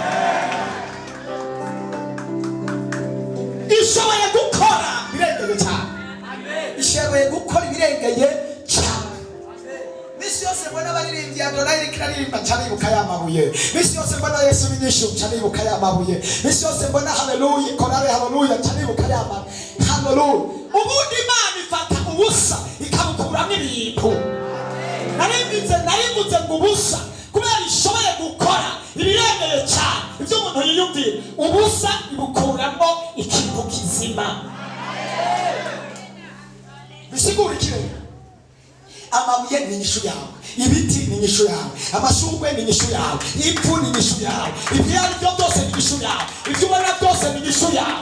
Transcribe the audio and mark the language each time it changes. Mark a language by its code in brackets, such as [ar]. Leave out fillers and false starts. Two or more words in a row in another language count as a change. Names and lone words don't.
[rn] Ishoboye gukora birengeye cyane, ishoboye gukora ibirengeye cyane. Misi yose mbona abaririmbyi Adonai rikaririmba cyane ibuka y'amabuye. Misi yose mbona Yesu binyishu cyane ibuka y'amabuye. Misi yose mbona haleluya korale haleluya cyane ibuka y'amabuye. Haleluya. Ubundi Imana ifata ubusa ikabukuramo ibintu. Narivuze ngo ubusa kubera ishoboye gukora ibirengeye cyane ibyo umuntu yiyumvira. Ubusa ibukuramo ikintu kizima. Bisigura ikirere. Amabuye ni inyishu yawe, ibiti ni inyishu yawe, amashurwe ni inyishu yawe, ipfu ni inyishu yawe, ibyo ari byo byose ni inyishu yawe, ibyo ubona byose ni inyishu yawe.